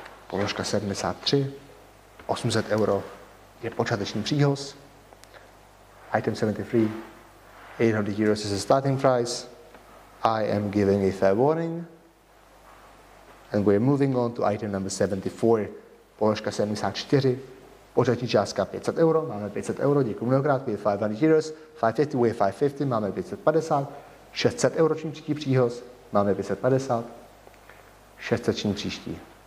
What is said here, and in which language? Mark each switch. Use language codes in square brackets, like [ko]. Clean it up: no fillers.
[cs] Položka 73, 800 euro je počáteční příhoz. [en] Item 73, 800 euros is the starting price. I am giving a fair warning. And we're moving on to item number 74. [cs] Položka 74, počátní částka 500 euro, máme 500 euro, děkuji mnohokrát, [en] we have 500 euros, 550, we have 550, [cs] máme 550, 600 euro příští příhoz, máme 550, 600 příští.